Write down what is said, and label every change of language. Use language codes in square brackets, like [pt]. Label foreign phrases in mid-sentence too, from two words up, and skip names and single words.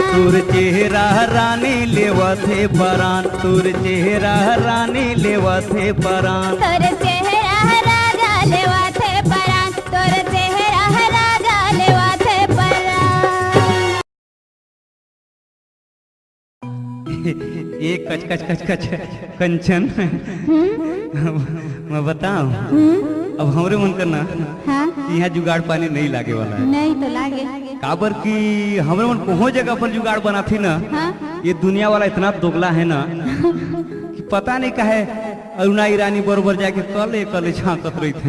[hne] तोर चेहरा रानी लेवा थे परान, तोर चेहरा रानी लेवा थे परान। तोर चेहरा राजा लेवा थे परान, तोर चेहरा राजा लेवा थे परान। ये कच कच कच कच कंचन मैं बताऊं, अब हमरे मन करना हाँ? यहाँ जुगाड़ पानी नहीं लागे वाला है। नहीं तो लागे काबर की हमरे मन कोहो जगह पर जुगाड़ बना थी ना। हाँ? ये दुनिया वाला इतना दोगला है ना कि पता नहीं कहे अरुणा ईरानी बरोबर जाके कले कले झांकत रही थे।